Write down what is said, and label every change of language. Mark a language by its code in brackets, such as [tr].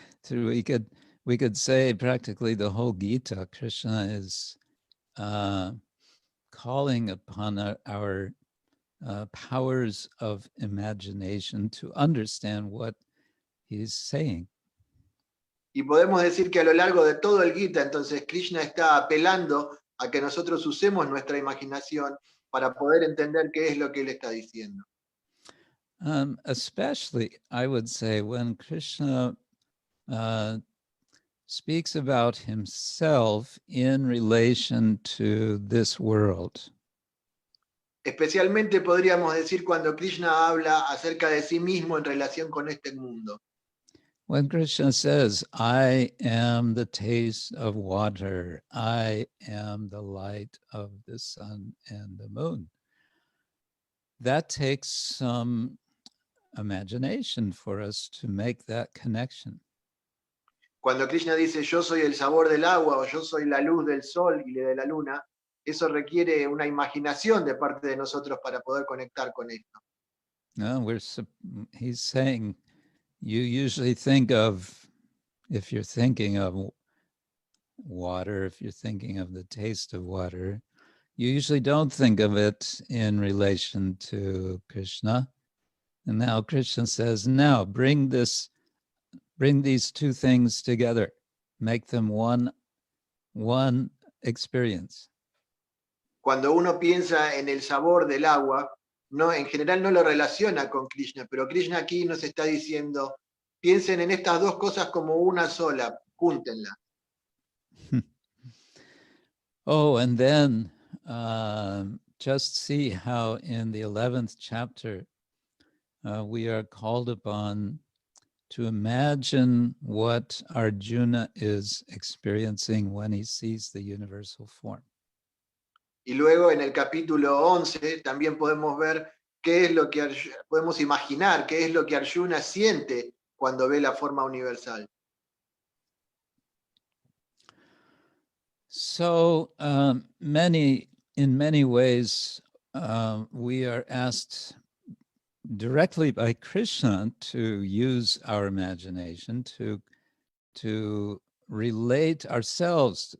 [en] We could say practically the whole Gita, Krishna is calling upon our powers of imagination to understand what he's saying. [es] Y podemos decir que a lo largo de todo el Gita, entonces Krishna está apelando a que nosotros usemos nuestra imaginación para poder entender qué es lo que él está diciendo. [en] Especially, I would say, when Krishna speaks about himself in relation to this world. [es] Especialmente podríamos decir cuando Krishna habla acerca de sí mismo en relación con este mundo. [en] When Krishna says, I am the taste of water, I am the light of the sun and the moon, that takes some imagination for us to make that connection. [es] Cuando Krishna dice yo soy el sabor del agua o yo soy la luz del sol y de la luna, eso requiere una imaginación de parte de nosotros para poder conectar con esto. [en] No, he's saying you usually think of, if you're thinking of water, if you're thinking of the taste of water, you usually don't think of it in relation to Krishna. And now Krishna says, now bring these two things together, make them one experience. [es] Cuando uno piensa en el sabor del agua, no, en general no lo relaciona con Krishna, pero Krishna aquí nos está diciendo, piensen en estas dos cosas como una sola, júntenlas. [en] Oh, and then just see how in the 11th chapter we are called upon to imagine what Arjuna is experiencing when he sees the universal form. [es] Y luego en el capítulo 11 también podemos ver qué es lo que podemos imaginar, qué es lo que Arjuna siente cuando ve la forma universal. [en] So in many ways, we are asked directly by Krishna to use our imagination to relate ourselves.